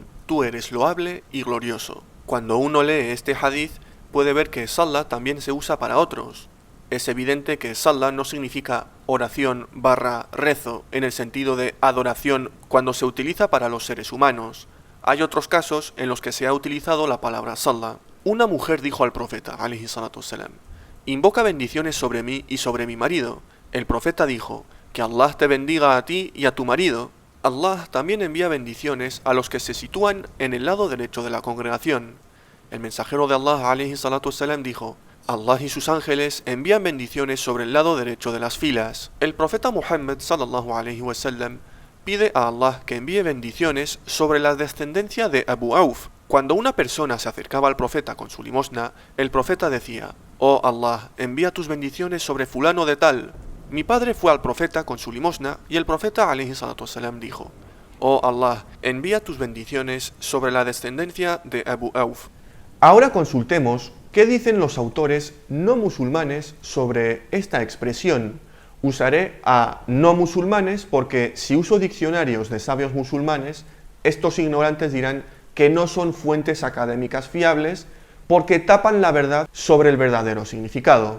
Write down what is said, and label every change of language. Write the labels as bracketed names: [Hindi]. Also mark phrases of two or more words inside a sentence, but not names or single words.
[Spanish] Tú eres loable y glorioso. Cuando uno lee este hadith, puede ver que salah también se usa para otros. Es evidente que salah no significa oración / rezo en el sentido de adoración cuando se utiliza para los seres humanos. Hay otros casos en los que se ha utilizado la palabra salah. Una mujer dijo al profeta, [Arabic] عليه الصلاة والسلام: [Spanish] invoca bendiciones sobre mí y sobre mi marido. El profeta dijo: que Allah te bendiga a ti y a tu marido. Allah también envía bendiciones a los que se sitúan en el lado derecho de la congregación. El mensajero de Allah, [Arabic] عليه الصلاة والسلام, [Spanish] dijo: Allah y sus ángeles envían bendiciones sobre el lado derecho de las filas. El profeta Muhammad [Arabic] صلى الله عليه وسلم [Spanish] pide a Allah que envíe bendiciones sobre la descendencia de Abu Auf. Cuando una persona se acercaba al profeta con su limosna, el profeta decía: oh Allah, envía tus bendiciones sobre fulano de tal. Mi padre fue al profeta con su limosna y el profeta [Arabic] عليه الصلاة والسلام [Spanish] dijo: oh Allah, envía tus bendiciones sobre la descendencia de Abu Auf. Ahora consultemos qué dicen los autores no musulmanes sobre esta expresión. Usaré a no musulmanes porque si uso diccionarios de sabios musulmanes, estos ignorantes dirán que no son fuentes académicas fiables porque tapan la verdad sobre el verdadero significado.